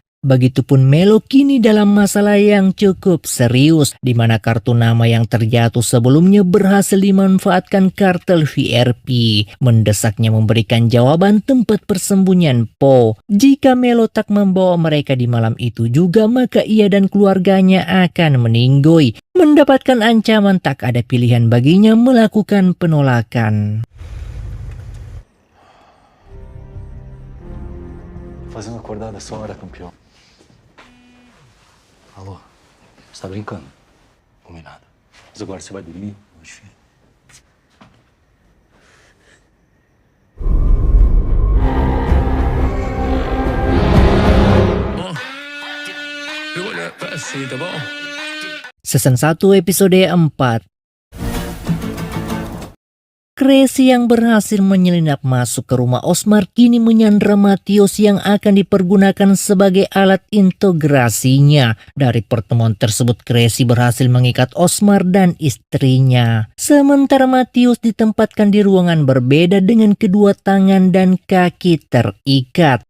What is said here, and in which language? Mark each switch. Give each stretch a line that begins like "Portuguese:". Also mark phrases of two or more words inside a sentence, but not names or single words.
Indonesian: Begitupun Melo kini dalam masalah yang cukup serius, di mana kartu nama yang terjatuh sebelumnya berhasil dimanfaatkan kartel VRP. Mendesaknya memberikan jawaban tempat persembunyian Po. Jika Melo tak membawa mereka di malam itu juga, maka ia dan keluarganya akan meninggoy. Mendapatkan ancaman, tak ada pilihan baginya melakukan penolakan.
Portuguese: Fazendo acordada essa hora, campeão. Alô, você tá brincando? Combinado. Mas agora você vai dormir? Oxi.
English: Season 1 episode 4.
Indonesian: Crazy yang berhasil menyelinap masuk ke rumah Osmar kini menyandra Matius yang akan dipergunakan sebagai alat integrasinya. Dari pertemuan tersebut, Crazy berhasil mengikat Osmar dan istrinya. Sementara Matius ditempatkan di ruangan berbeda dengan kedua tangan dan kaki terikat.